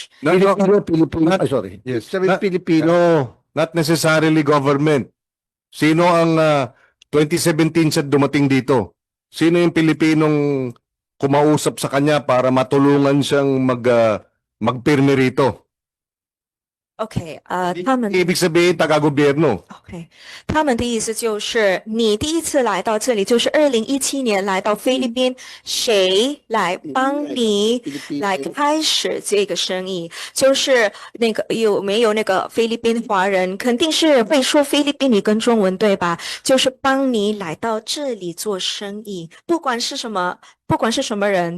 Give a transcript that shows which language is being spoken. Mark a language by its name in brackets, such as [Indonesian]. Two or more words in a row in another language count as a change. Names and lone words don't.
[English] Filipino, sorry. Yes. [Filipino] Sabi [English] Not- Filipino. Not necessarily government. [Filipino] Sino ang 2017 siya dumating dito? Sino yung Pilipinong kumausap sa kanya para matulungan siyang magpirme rito? [Chinese] OK，他们 [Filipino] Ibig sabihin, taga-gobyerno. [Chinese] OK，他们的意思就是你第一次来到这里，就是2017年来到菲律宾，谁来帮你来开始这个生意？就是那个有没有那个菲律宾华人？肯定是会说菲律宾语跟中文对吧？就是帮你来到这里做生意，不管是什么人。